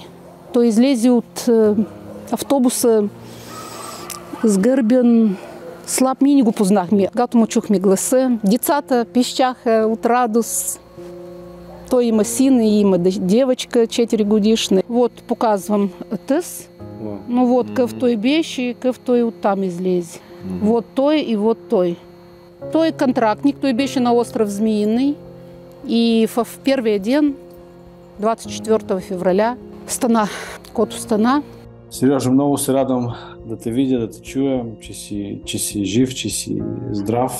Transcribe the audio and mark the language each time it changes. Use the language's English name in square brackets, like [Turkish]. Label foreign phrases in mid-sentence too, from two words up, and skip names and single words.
[Bulgarian] Той излезе от автобуса сгърбен, слаб, ми не го познахме. Когато му чухме гласа, децата пищяха от радост. Той има син и има девочка 4 годишна. Вот показвам тъс. Но вот къв той беше, къв той оттам излезе. Вот той и вот той. Той е контрактник, той беше на остров Змеиный. И в първия ден, 24 февраля, стана, кото стана. Сережа, много се радвам да те видя, да те чуя, че си жив, че си здрав.